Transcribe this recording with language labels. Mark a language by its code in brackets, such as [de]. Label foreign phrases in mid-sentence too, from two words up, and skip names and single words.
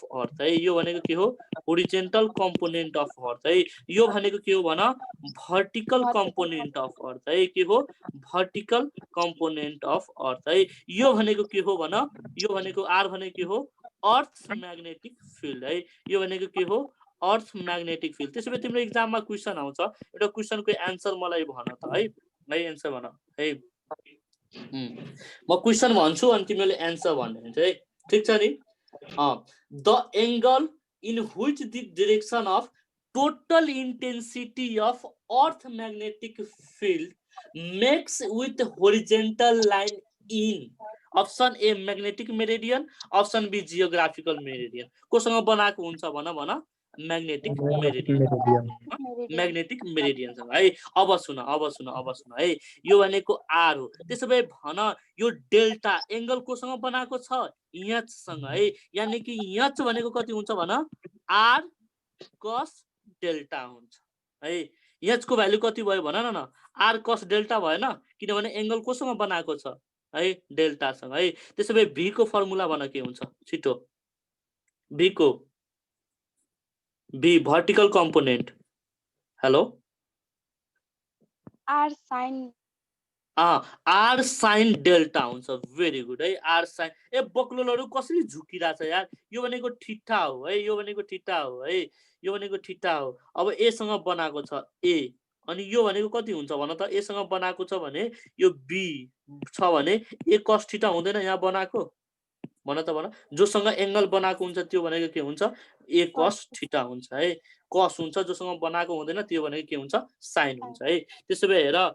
[ne] अर्थ है यो भनेको के हो [en] horizontal component of earth [ne] है यो भनेको के हो भन [en] vertical component of earth [ne] है के हो [en] vertical component of earth [ne] है यो भनेको के हो भन यो भनेको आर भनेको के हो [en] earth magnetic field [ne] है यो भनेको के हो [en] earth magnetic field [ne] त्यसो भए तिम्रो एक्जाममा क्वेसन आउँछ एउटा क्वेसनको एन्सर मलाई भन त है एन्सर भन है म क्वेसन भन्छु अनि तिमीले एन्सर भन्ने हुन्छ है ठीक छ नि [en] the angle in which the direction of total intensity of earth magnetic field makes with horizontal line in option A magnetic meridian option B geographical meridian [ne] कोसँग बनाएको हुन्छ भन [en] मैग्नेटिक [ne] मेरिडियन है अब सुन है यो भनेको आर हो त्यसो भए भन यो [en] delta angle [ne] कोसँग बनाएको छ एच सँग है यानी कि एच भनेको कति हुन्छ भन [en] R cos delta [ne] हुन्छ है एच को भ्यालु कति भयो भन न [en] R cos delta [ne] भएन किनभने एंगल कोसँग बनाएको छ है डेल्टा सँग है त्यसो भए भी को फर्मुला भन के हुन्छ छिटो भी को [en] B vertical component [ne] हेलो [en] R sine delta [ne] हुन्छ [en] very good [ne] है [en] R sine A [ne] बक्लोलहरु कसरी झुकिराछ यार यो भनेको ठिट्टा हो है यो भनेको ठिट्टा हो अब ए सँग बनाएको छ ए अनि यो भनेको कति हुन्छ भन त ए सँग बनाएको छ भने यो बी छ भने [en] A cos theta [ne] हुँदैन यहाँ बनाएको भन त भन जोसँग एंगल बनाएको हुन्छ त्यो भनेको के हुन्छ [en] A cos theta [ne] हुन्छ है cos हुन्छ जोसँग बनाएको हुँदैन त्यो भनेको के हुन्छ साइन हुन्छ है त्यसो भए हेर